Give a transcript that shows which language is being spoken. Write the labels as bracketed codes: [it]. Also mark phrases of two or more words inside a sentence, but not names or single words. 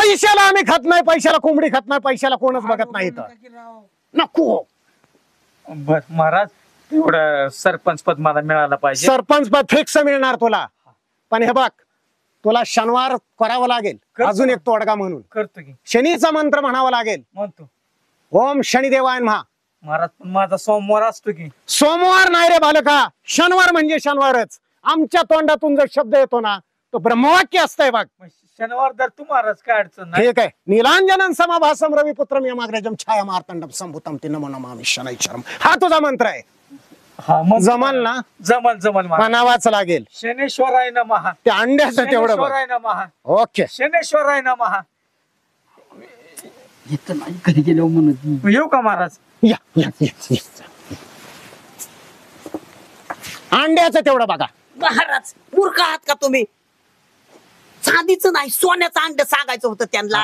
[mr] पैशाला आम्ही खात नाही, पैशाला कोंबडी खात नाही, पैशाला कोणच बघत नाही इथं. नको. बर महाराज, तेवढं सरपंच पद मला मिळालं पाहिजे. सरपंच पद फिक्स मिळणार तुला, पण हे बघ तुला शनिवार करावं लागेल. करतो अजून ना. एक तोडगा म्हणून करतो की. शनीचा मंत्र म्हणावा लागेल. म्हणतो [sa] ओम शनिदेवाय नमः. [mr] महाराज, पण माझा सोमवार असतो की. सोमवार नाही रे बालका, शनिवार म्हणजे शनिवारच. आमच्या तोंडातून जर शब्द येतो ना तो ब्रह्मवाक्य असतंय बघ. मग शनिवार तर तू महाराज, काय अडचण नाही. ठीक आहे. [sa] नीलांजनम समाभासम रविपुत्रम यमाग्रजम छाया मार्तंडम संभूतम ते नमो नमामि शनैश्वरम. [mr] हा तुझा मंत्र आहे. हा मग जमल ना? जमल महाराज. म्हणावाच लागेल. [sa] शनेश्वराय नमः. [mr] ते अंड्याचं तेवढं बघ. [sa] शनेश्वराय नमः. [mr] ओके. [sa] शनेश्वराय नमः. [mr] येतं नाही कधी गेलो म्हणून. येऊ का महाराज? या या या, या. अंड्याचं तेवढं बघा. महाराज मूर्ख आहात का तुम्ही? चांदीचं नाही सोन्याचं अंड सांगायचं होतं त्यांना.